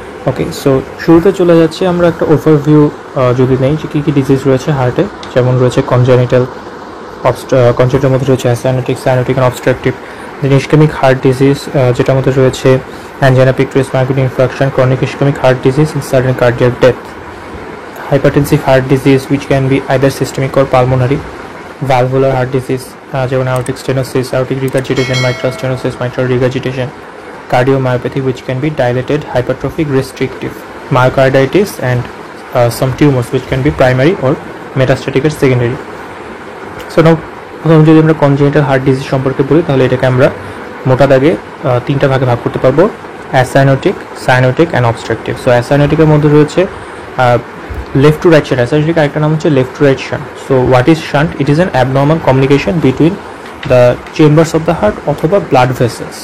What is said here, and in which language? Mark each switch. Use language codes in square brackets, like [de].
[bn] ওকে, so শুরুতে চলে যাচ্ছি আমরা একটা ওভারভিউ যদি নেই যে কী কী ডিজিজ রয়েছে হার্টে। যেমন রয়েছে কনজেনিটাল, কনজেনিটাল মধ্যে রয়েছে cyanotic and obstructive. Then ischemic heart disease, যেটার মধ্যে রয়েছে angina পিকটুরিস, myocardial infraction, chronic ischemic heart disease [en] and sudden cardiac death. Hypertensive heart disease which can be either systemic or pulmonary. Valvular heart disease, যেমন aortic stenosis, aortic regurgitation, mitral stenosis, mitral regurgitation. Cardiomyopathy which can be dilated, hypertrophic, restrictive. Myocarditis and some tumors which can be primary or metastatic or secondary. [bn] So now প্রথমে যদি আমরা congenital heart disease সম্পর্কে বলি তাহলে এটাকে আমরা মোটা দাগে তিনটা ভাগে ভাগ করতে পারবো: অ্যাসাইনোটিক, সাইনোটিক অ্যান্ড অবস্ট্রাকটিভ। সো অ্যাসাইনোটিকের মধ্যে রয়েছে লেফট টু রাইট শান্ট। অ্যাসাইনোটিক আরেকটা নাম হচ্ছে left to right shunt. [en] So what is shunt? It is an abnormal communication between the chambers of the heart অথবা blood vessels.